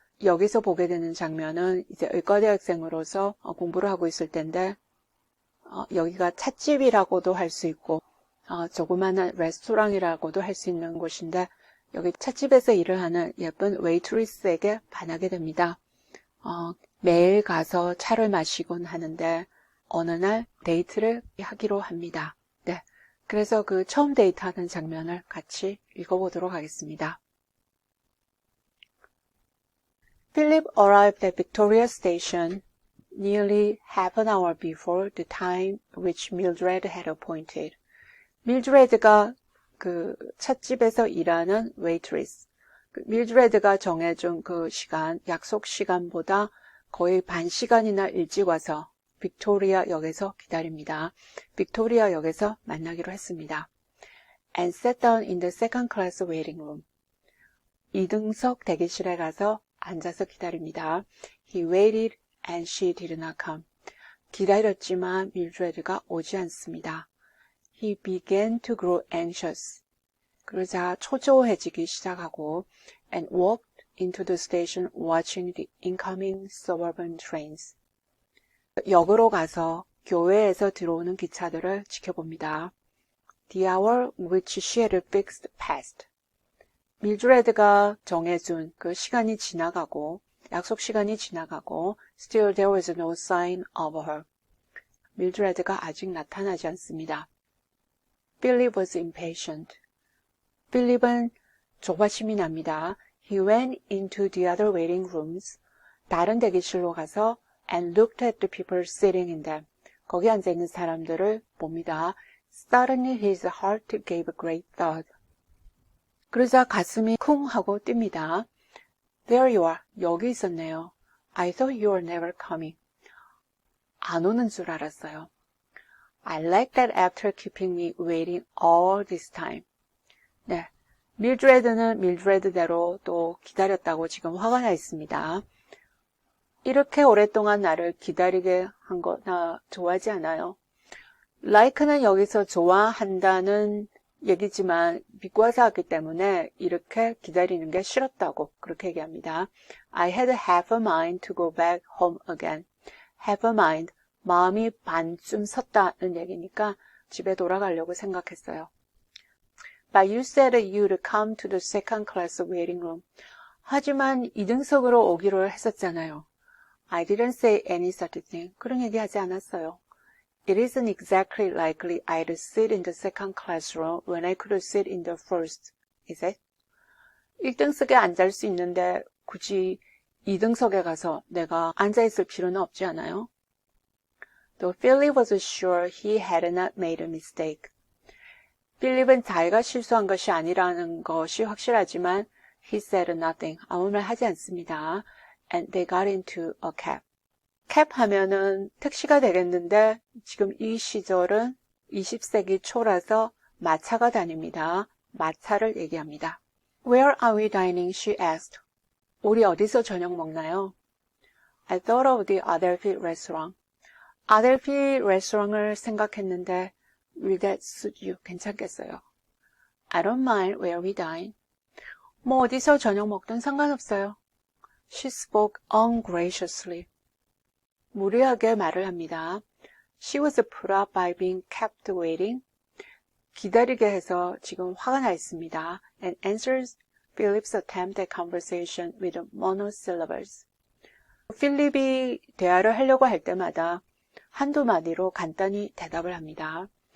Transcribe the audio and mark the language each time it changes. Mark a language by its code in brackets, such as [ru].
[ko] 여기서 보게 되는 장면은 이제 의과대학생으로서 공부를 하고 있을 텐데 여기가 찻집이라고도 할 수 있고 조그마한 레스토랑이라고도 할 수 있는 곳인데 여기 찻집에서 일을 하는 예쁜 웨이트리스에게 반하게 됩니다. 매일 가서 차를 마시곤 하는데 어느 날 데이트를 하기로 합니다. 네, 그래서 그 처음 데이트하는 장면을 같이 읽어보도록 하겠습니다. [en] Philip arrived at Victoria Station nearly half an hour before the time which Mildred had appointed. [ko] 밀드레드가 그 찻집에서 일하는 웨이트리스. 밀드레드가 정해준 그 시간, 약속 시간보다 거의 반 시간이나 일찍 와서 빅토리아 역에서 기다립니다. 빅토리아 역에서 만나기로 했습니다. [en] And sat down in the second class waiting room. [ko] 2등석 대기실에 가서 앉아서 기다립니다. [en] He waited and she did not come. [ko] 기다렸지만 밀드레드가 오지 않습니다. [en] He began to grow anxious. [ko] 그러자 초조해지기 시작하고 [en] and walked into the station watching the incoming suburban trains. [ko] 역으로 가서 교외에서 들어오는 기차들을 지켜봅니다. [en] The hour which she had fixed passed. [ko] 밀드레드가 정해준 그 시간이 지나가고 약속 시간이 지나가고 [en] still there was no sign of her. [ko] 밀드레드가 아직 나타나지 않습니다. [en] Philip was impatient. [ko] 필립은 조바심이 납니다. [en] He went into the other waiting rooms. [ko] 다른 대기실로 가서 [en] and looked at the people sitting in them. [ko] 거기 앉아있는 사람들을 봅니다. [en] Suddenly his heart gave a great thud. [ko] 그러자 가슴이 쿵 하고 뜁니다. [en] There you are. [ko] 여기 있었네요. [en] I thought you were never coming. [ko] 안 오는 줄 알았어요. [en] I like that after keeping me waiting all this time. [ko] 네, 밀드레드는 밀드레드대로 또 기다렸다고 지금 화가 나 있습니다. 이렇게 오랫동안 나를 기다리게 한 거 나 좋아하지 않아요. like는 여기서 좋아한다는 얘기지만 비과사 하기 때문에 이렇게 기다리는 게 싫었다고 그렇게 얘기합니다. [en] I had half a mind to go back home again. [ko] Have a mind, 마음이 반쯤 섰다는 얘기니까 집에 돌아가려고 생각했어요. [en] But you said you'd come to the second class waiting room. [ko] 하지만 2등석으로 오기로 했었잖아요. [en] I didn't say any such thing. [ko] 그런 얘기 하지 않았어요. [en] It isn't exactly likely I'd sit in the second classroom when I could sit in the first, is it? [ko] 1등석에 앉을 수 있는데 굳이 2등석에 가서 내가 앉아있을 필요는 없지 않아요? [en] Though Philip was sure he had not made a mistake. [ko] 필립은 자기가 실수한 것이 아니라는 것이 확실하지만 [en] he said nothing. [ko] 아무 말 하지 않습니다. [en] And they got into a cab. [ko] 캡 하면은 택시가 되겠는데 지금 이 시절은 20세기 초라서 마차가 다닙니다. 마차를 얘기합니다. [en] Where are we dining? She asked. [ko] 우리 어디서 저녁 먹나요? [en] I thought of the Adelphi restaurant. [ko] 아델피 레스토랑을 생각했는데 [en] Will that suit you? [ko] 괜찮겠어요? [en] I don't mind where we dine. [ko] 뭐 어디서 저녁 먹든 상관없어요. [en] She spoke ungraciously. [ko] 무례하게 말을 합니다. [en] She was put up by being kept waiting. [ko] 기다리게 해서 지금 화가 나 있습니다. [en] And answers Philip's attempt at conversation with monosyllables. [ko] 필립이 대화를 하려고 할 때마다 한두 마디로 간단히 대답을 합니다.